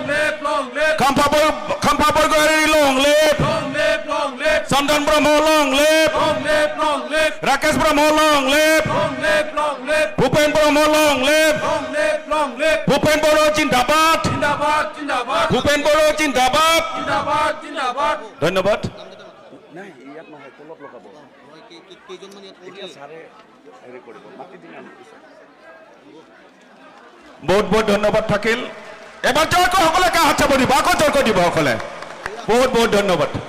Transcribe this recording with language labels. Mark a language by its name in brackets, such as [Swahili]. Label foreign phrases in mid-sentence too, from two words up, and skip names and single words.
[English] Khampa Borgari, long live. Sandan Brahmo, long live. Rakesh Brahmo, long live. Bhupen Brahmo, long live. [Hindi] Bhupen Boro, Jindabad. Bhupen Boro, Jindabad. [Assamese] ধন্যবাদ। বহুত বহুত ধন্যবাদ থাকিল। এবার জোরকৈ সকলে কা হাত চাপ দিব, আকৌ জোরকৈ দিব সকলে। বহুত বহুত ধন্যবাদ।